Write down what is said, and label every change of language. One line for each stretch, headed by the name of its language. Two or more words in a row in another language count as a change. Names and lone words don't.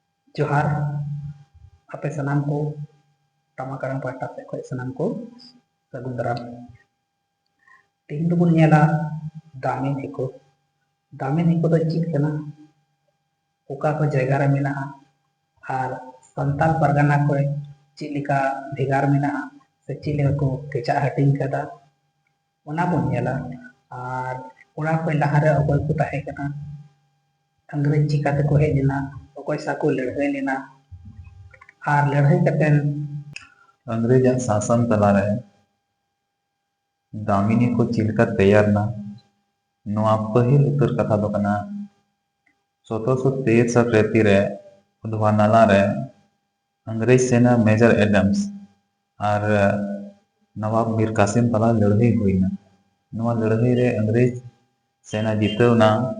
Santali: जोहार आपे सनाम को टमाकारम पाटा से खय सनाम को सगुन दाराम तेहन दो बन नेला दामिन हिको दो चीज कना ओका को जगह रे मेना आर संताल परगना को चिलिका भेगार मेना से चिले को केचा हटिंग कदा ओना बन नेला आर ओना को लहारे अगल को ताहे कना अंग्रेज चिकाते को हेज लेना ओकोय साको लड़ाई लेना आर लड़ाई कतेन अंग्रेज शासन तलारे दामिनी को चिलका तैयार ना नोआ पहिल उत्तर कथा दो कना 1763 रेती रे उधवा नाला रे अंग्रेज सेना मेजर एडम्स और नवाब मीर कासिम तला लड़ाई हुई ना नोआ लड़ाई रे अंग्रेज सेना जीतव ना